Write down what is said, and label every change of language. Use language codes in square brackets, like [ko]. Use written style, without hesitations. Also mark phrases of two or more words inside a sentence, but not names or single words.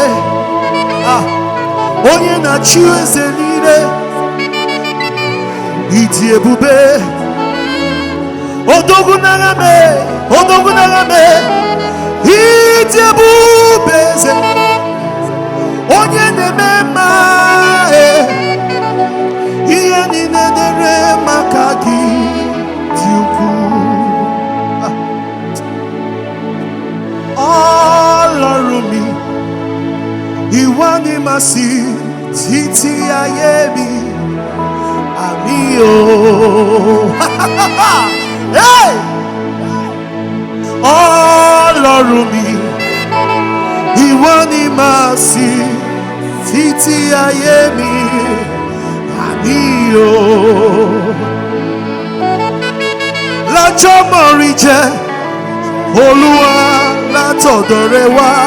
[ig] onye na-achị eze niile ịdị ebube odogwu n'agha me ịdị ebube eze onye na-eme mma ihe niile dere maka gị dị ukwuu [yo] Ọlọ́run mi ìwọ ni màá sìn títí ayé mi àmín o Ọlọ́run mi ìwọ ni màá sìn títí ayé mi àmín o lọ́jọ́ mọ̀rí jẹ́ Olúwa látọ̀dọ̀ rẹ wá